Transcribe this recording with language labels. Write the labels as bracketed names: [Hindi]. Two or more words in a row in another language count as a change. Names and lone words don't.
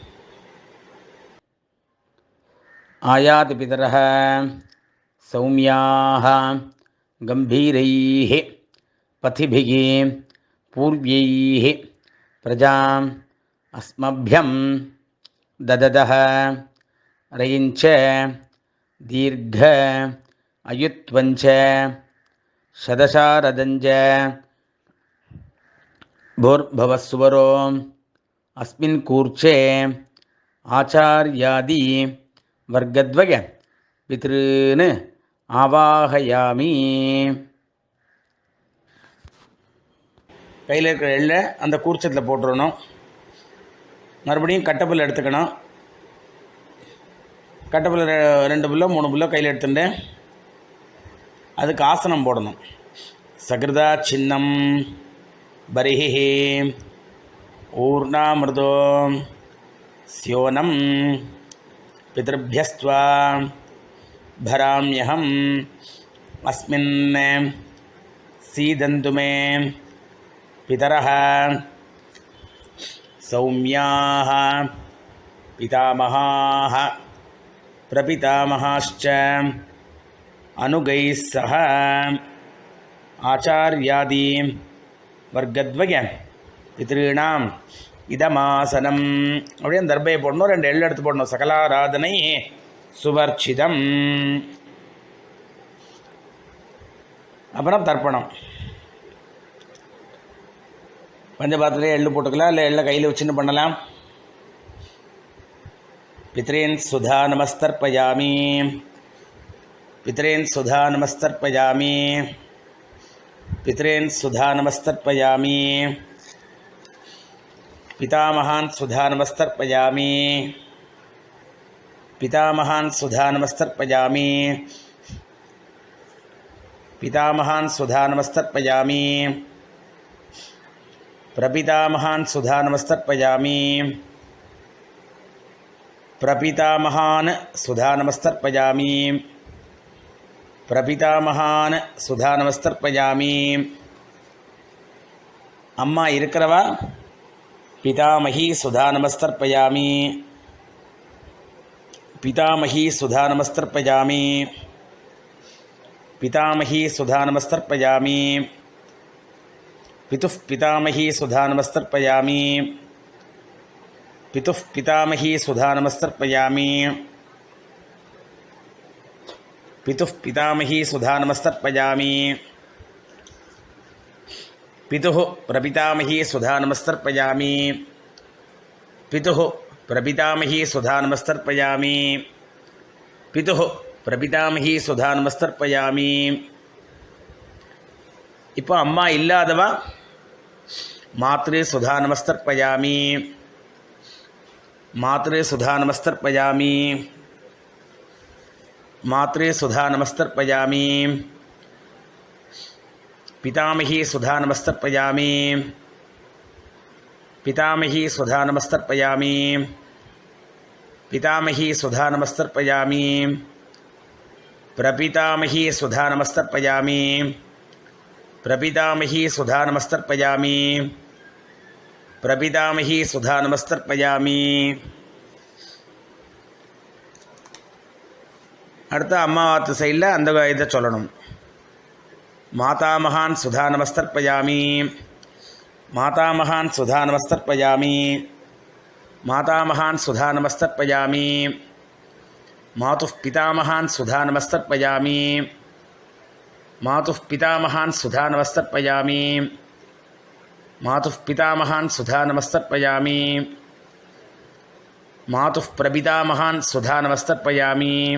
[Sanskrit] आयाति पितरः सौम्याः गम्भीरैः पथिभिः पूर्वैः प्रजाम् अस्मभ्यम् ददतः रयिञ्च दीर्घ आयुत्वञ्च शतशारदञ्च भूर्भवस्वरो अस्मिन् कूर्चे आचार्यादि वर्गद्वय पितॄन् आवाहयामि. [Tamil] கையில் இருக்கிற எள்ளை அந்த கூர்ச்சத்தில் போட்டுடணும். மறுபடியும் கட்டப்புல் எடுத்துக்கணும். கட்டப்புல் 2 புல்லோ 3 புல்லோ கையில் எடுத்துட்டு அதுக்கு ஆசனம் போடணும். [Sanskrit] सकृदा छिन्नम् बरिः ऊर्णामृतो स्योनं पितृभ्यस्त्वा भराम्यहम् अस्मिन् सीदन्तु मे पितरः सौम्याः पितामहाः प्रपितामहाश्च अनुगैः सह आचार्यादि वर्गद्वय पितॄणाम இதமாசனம். [Tamil] அப்படியே தர்பையை போடணும், 2 எள்ளு எடுத்து போடணும். [Sanskrit] सकलाराधनैः स्वर्चितम्. [Tamil] அப்புறம் தர்ப்பணம். பஞ்சபாத்திரத்திலே எள்ளு போட்டுக்கலாம், இல்லை எள்ளை கையில் வச்சுன்னு பண்ணலாம். [Sanskrit] पितॄन् स्वधा नमस्तर्पयामि पितॄन् स्वधा नमस्तर्पयामि, पितॄन् सुधा नमस्तर्पयामि, पितामहान् सुधा नमस्तर्पयामि, पितामहान् सुधा नमस्तर्पयामि, पितामहान् सुधा नमस्तर्पयामि, प्रपितामहान् सुधा नमस्तर्पयामि, प्रपितामहान् सुधा नमस्तर्पयामि, प्रपितामहान् स्वधा नमस्तर्पयामि. [Tamil] அம்மா இருக்கிறவா [Sanskrit] पितामही स्वधा नमस्तर्पयामि पितामही स्वधा नमस्तर्पयामि, पितामही स्वधा नमस्तर्पयामि पितुः पितामही स्वधा नमस्तर्पयामि, पितुः पितामही स्वधा नमस्तर्पयामि, पितुः पितामही सुधा नमस्तर्पयामि, पितुः प्रपितामही सुधा नमस्तर्पयामि, पितुः प्रपितामही सुधा नमस्तर्पयामि, पितुः प्रपितामही सुधा नमस्तर्पयामि. [Tamil] இப்போ அம்மா இல்லாதவா [Sanskrit] मातृः स्वधा नमस्तर्पयामि मातृः स्वधा नमस्तर्पयामि, मात्रे सुधा नमस्तर्पयामि, पितामही सुधा नमस्तर्पयामि, पितामही सुधा नमस्तर्पयामि, पितामही सुधा नमस्तर्पयामि, प्रपितामही सुधा नमस्तर्पयामि, प्रपितामही सुधा नमस्तर्पयामि, प्रपितामही सुधा नमस्तर्पयामि. [Tamil] அடுத்து அம்மாவாத்து சைடில் அந்த இதை சொல்லணும். [Sanskrit] मातामहान् स्वधा नमस्तर्पयामि मातामहान् स्वधा नमस्तर्पयामि मातामहान् स्वधा नमस्तर्पयामि मातुः पितामहान् स्वधा नमस्तर्पयामि, मातुः पितामहान् सुधा नमस्तर्पयामि मातुः पितामहान् सुधा नमस्तर्पयामि मातुः प्रपितामहान् सुधा नमस्तर्पयामि